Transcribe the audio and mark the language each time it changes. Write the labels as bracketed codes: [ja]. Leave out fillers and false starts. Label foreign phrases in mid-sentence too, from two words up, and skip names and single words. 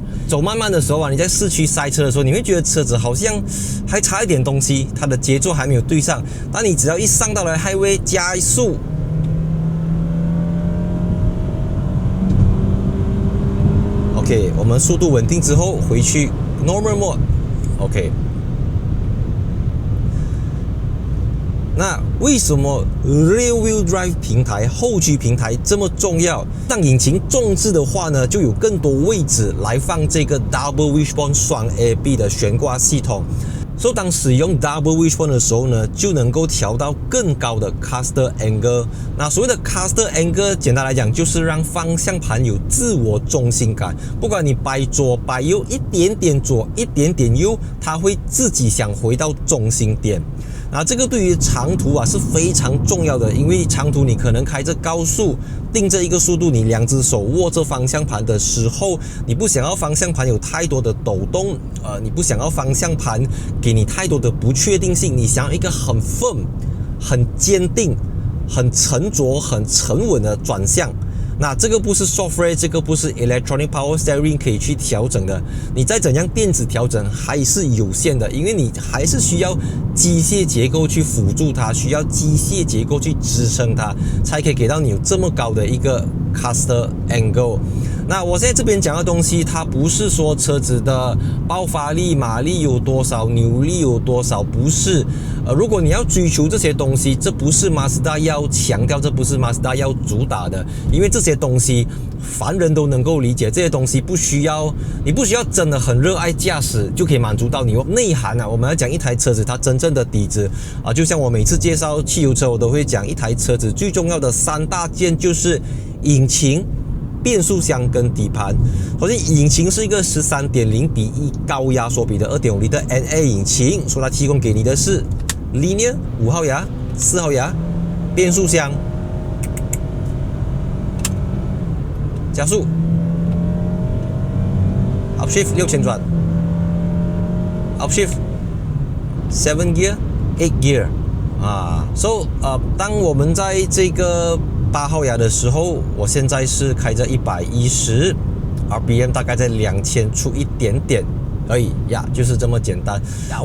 [zh] 走慢慢的時候你在市區塞車的時候，你會覺得車子好像還差一點東西，它的節奏還沒有對上。但你只要一上到了 highway 加速，OK， 我們速度穩定之後回去 [en] Normal Mode， [zh] OK。那為什麼 [en] Rear Wheel Drive [zh] 平台後驅平台這麼重要？當引擎重置的話呢，就有更多位置來放這個 [en] Double Wishbone [zh] 雙 AB 的懸掛系統。所以當使用 [en] Double Wishbone [zh] 的時候呢，就能夠調到更高的 [en] Caster Angle。 [zh] 那所謂的 [en] Caster Angle， [zh] 簡單來講就是讓方向盤有自我中心感。不管你擺左擺右，一點點左一點點右，它會自己想回到中心點。那這個對於長途是非常重要的，因為長途你可能開着高速，定着一個速度，你2隻手握着方向盤的時候，你不想要方向盤有太多的抖動，你不想要方向盤給你太多的不確定性，你想要一個很 firm、很堅定、很沉着、很沉穩的轉向。那這個不是 software， 這個不是 [en] electronic power steering [zh] 可以去調整的。你再怎樣電子調整還是有限的，因為你還是需要機械結構去輔助它，需要機械結構去支撐它，才可以給到你有這麼高的一個 [en] caster angle。 [zh] 那我現在這邊講的東西，它不是說車子的爆發力、馬力有多少、扭力有多少，不是。如果你要追求這些東西，這不是 Mazda 要強調，這不是 Mazda 要主打的，因為這些東西凡人都能夠理解。這些東西你不需要真的很熱愛駕駛就可以滿足到你內涵。我們要講一台車子它真正的底子就像我每次介紹汽油車，我都會講一台車子最重要的3大件就是引擎、變速箱跟底盤。首先，引擎是一個 13.0:1 高压缩比的 2.5 [en] litre NA [zh] 引擎，所以它提供給你的是 Linear 5 號牙、4號牙，變速箱，加速 ，Upshift 6000轉 upshift、7 gear、8 gear 當我們在這個8號牙的時候，我現在是開着110 RPM， 大概在2000出一點點而已呀，就是這麼簡單呀。